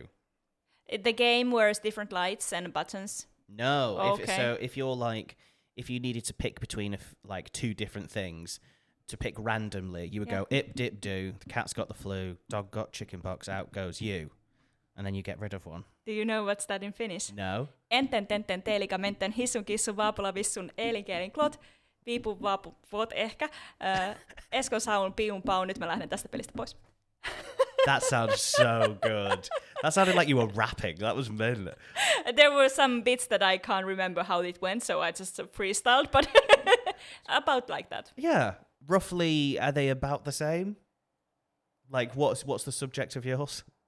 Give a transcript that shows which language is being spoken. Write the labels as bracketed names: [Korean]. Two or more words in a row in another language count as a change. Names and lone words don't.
[English] The game wears different lights and buttons. No. Okay. If you needed to pick between like two different things to pick randomly, you would go ip dip do. The cat's got the flu. Dog got chicken pox. Out goes you. And then you get rid of one. Do you know what's that in Finnish? No. [Finnish] Enten tenten teelika menten hissun kissun vaapula vissun elinkielin klot. Piipun vaapu vot ehkä. Eskon saun piun pau. Nyt mä lähden tästä pelistä pois. [English] That sounds so good. That sounded like you were rapping. That was men. There were some bits that I can't remember how it went, so I just freestyled, but about like that. Yeah. Roughly, are they about the same? Like, what's the subject of yours?